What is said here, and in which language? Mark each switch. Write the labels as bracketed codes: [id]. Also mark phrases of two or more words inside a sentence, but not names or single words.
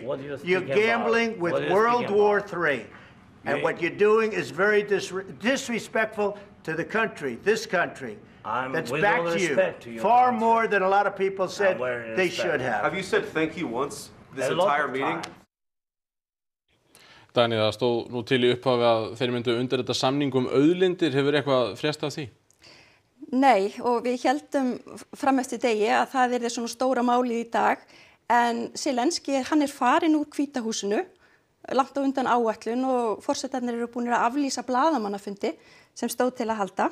[en] You're gambling with World War III. And what you're doing is very disrespectful to the country, this country. That's back to you. Far more than a lot of people said they should have. Have you said thank you once this entire meeting? [is] Dagný, það stóð nú til í upphafi að þeir myndu undirrita samning auðlindir. Hefur eitthvað frést af því? Nei, og við héldum fram eftir degi að það yrði svona stóra málið í dag, en Zelenskí, hann farinn úr Hvíta húsinu, langt á undan áætlun og forsetarnir eru búnir að aflýsa blaðamannafundi sem stóð til að halda.